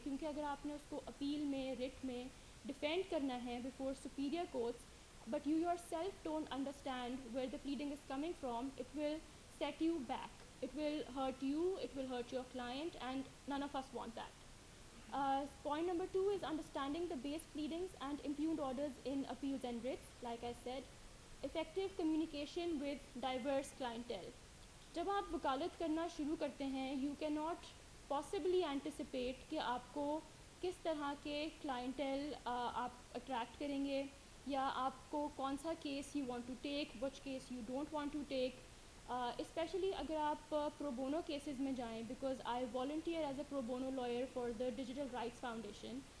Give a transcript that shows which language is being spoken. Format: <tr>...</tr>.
<ur>کیونکہ اگر آپ نے اس کو اپیل میں, رٹ میں ڈیفینڈ کرنا ہے</ur> <en>Before superior courts, but you yourself don't understand where the pleading is coming from, it will set you back, it will hurt you, it will hurt your client, and none of us want that. Point number 2 is understanding the base pleadings and impugned orders in appeals and writs. Like I said, effective communication with diverse clientele.</en> <ur>جب آپ وکالت کرنا شروع کرتے ہیں,</ur> <en>you cannot possibly anticipate</en> <ur>کہ آپ کو کس طرح کے کلائنٹیل آپ اٹریکٹ کریں گے, یا آپ کو کون سا case</ur> <en>you want to take,</en> <ur>which case you don't want to take. Especially اگر آپ پرو بونو کیسز میں جائیں,</ur> <en>Because I volunteer as a pro bono lawyer for the digital rights foundation.</en>